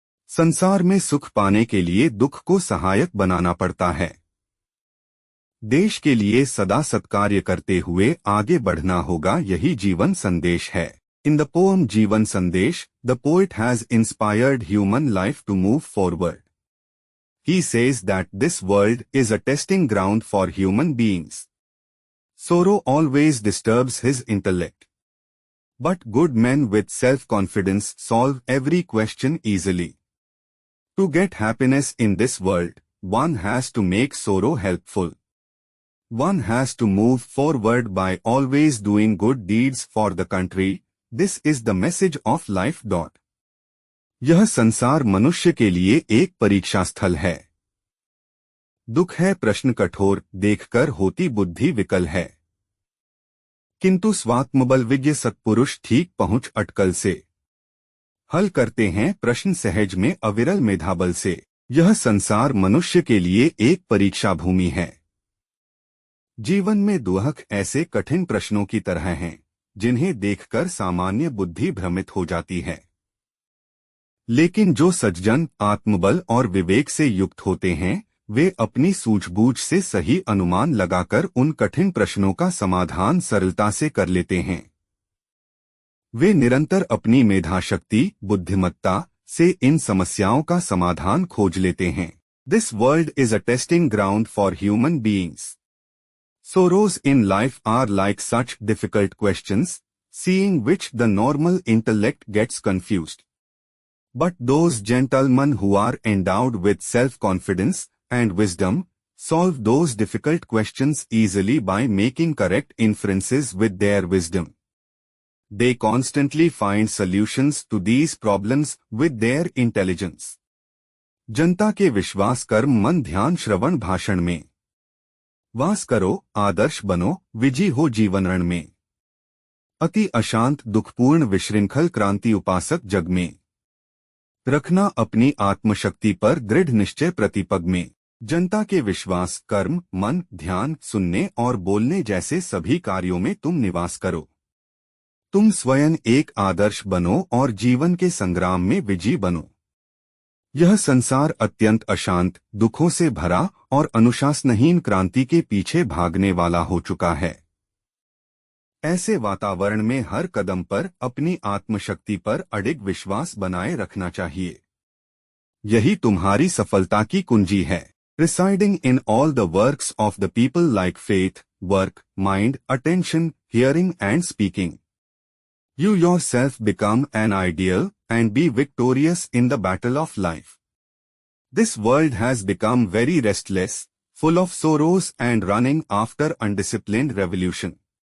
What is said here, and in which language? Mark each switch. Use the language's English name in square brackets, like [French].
[Hindi] संसार में सुख पाने के लिए दुख को सहायक बनाना पड़ता है। देश के लिए सदा सत्कार्य करते हुए आगे बढ़ना होगा, यही जीवन संदेश है। [English] In the poem जीवन संदेश, the poet has inspired human life to move forward. He says that this world is a testing ground for human beings. Sorrow always disturbs his intellect. But good men with self-confidence solve every question easily. To get happiness in this world, one has to make sorrow helpful. One has to move forward by always doing good deeds for the country. This is the message of life. [Hindi] यह संसार मनुष्य के लिए एक परीक्षा स्थल है। दुख है प्रश्न कठोर, देखकर होती बुद्धि विकल है, किंतु स्वात्मबल विज्ञ सत्पुरुष ठीक पहुंच अटकल से हल करते हैं प्रश्न सहज में अविरल मेधाबल से। यह संसार मनुष्य के लिए एक परीक्षा भूमि है। जीवन में दुहक ऐसे कठिन प्रश्नों की तरह हैं, जिन्हें देखकर सामान्य बुद्धि भ्रमित हो जाती है। लेकिन जो सज्जन आत्मबल और विवेक से युक्त होते हैं, वे अपनी सूझबूझ से सही अनुमान लगाकर उन कठिन प्रश्नों का समाधान सरलता से कर लेते हैं। वे निरंतर अपनी मेधाशक्ति, बुद्धिमत्ता से इन समस्याओं का समाधान खोज लेते हैं। [English] This world is a testing ground for human beings. Sorrows in life are like such difficult questions, seeing which the normal intellect gets confused. But those gentlemen who are endowed with self-confidence and wisdom solve those difficult questions easily by making correct inferences with their wisdom. They constantly find solutions to these problems with their intelligence. [Hindi] जनता के विश्वास कर्म मन ध्यान श्रवण भाषण में वास करो, आदर्श बनो, विजयी हो जीवन रण में। अति अशांत दुखपूर्ण विशृंखल क्रांति उपासक जग में रखना अपनी आत्मशक्ति पर दृढ़ निश्चय प्रतिपग में। जनता के विश्वास कर्म मन ध्यान सुनने और बोलने जैसे सभी कार्यों में तुम निवास करो। तुम स्वयं एक आदर्श बनो और जीवन के संग्राम में विजयी बनो। यह संसार अत्यंत अशांत, दुखों से भरा और अनुशासनहीन क्रांति के पीछे भागने वाला हो चुका है। ऐसे वातावरण में हर कदम पर अपनी आत्मशक्ति पर अडिग विश्वास बनाए रखना चाहिए। यही तुम्हारी सफलता की कुंजी है। [English] Residing in all the works of the people like faith, work, mind, attention, hearing and speaking. You yourself become an ideal and be victorious in the battle of life. This world has become very restless, full of sorrows and running after undisciplined revolution.